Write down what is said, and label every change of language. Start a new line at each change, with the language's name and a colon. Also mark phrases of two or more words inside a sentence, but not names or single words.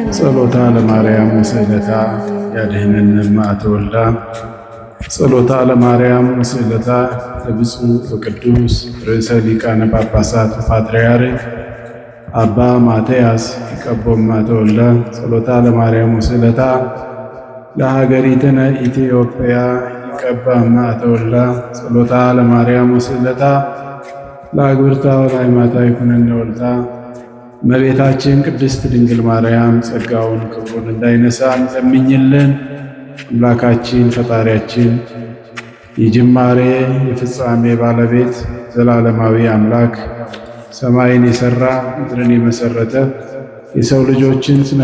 Geez: ጸሎታ ለማርያም ወስዕለታ ያድኅነነ እምአተ ወልዳ ጸሎታ ለማርያም ወስዕለታ ለብፁዕ ወቅዱስ ርእሰ ሊቃነ ጳጳሳት ፓትርያርክ አባ ማትያስ ይቀቦሙ እምአተ ወልዳ ጸሎታ ለማርያም ወስዕለታ ለሀገሪትነ ኢትዮጵያ ይቀቦሙ እምአተ ወልዳ ጸሎታ ለማርያም ወስዕለታ ለአግብርታ ወለአይማታ ይኩነነ ወልዳ።
Amharic: እመቤታችን ቅድስት ድንግል ማርያም ጸጋውን ክብሩን እንዳይነሳን ለምኝልን። አምላካችን ፈጣሪያችን የጅማሬ የፍጻሜ ባለቤት ዘላለማዊ አምላክ ሰማይን የሠራ ምድርን የመሠረተ የሰው ልጆችን ስነ